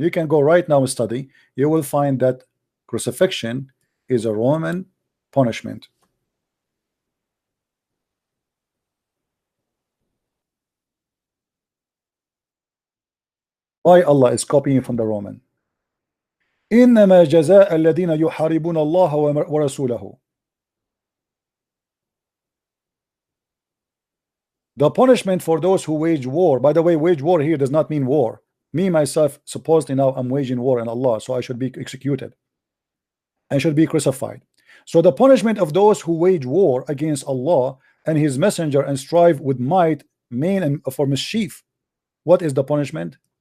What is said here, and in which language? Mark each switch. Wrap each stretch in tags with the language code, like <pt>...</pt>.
<en>You can go right now and study. You will find that crucifixion is a Roman punishment. Why Allah is copying from the Roman?</en> <ar>إنما جزاء الذين يحاربون الله ورسوله.</ar> <en>The punishment for those who wage war. By the way, wage war here does not mean war. Me myself, supposedly now I'm waging war in Allah, so I should be executed. I should be crucified. So the punishment of those who wage war against Allah and His Messenger and strive with might, main and for mischief. What is the punishment?</en>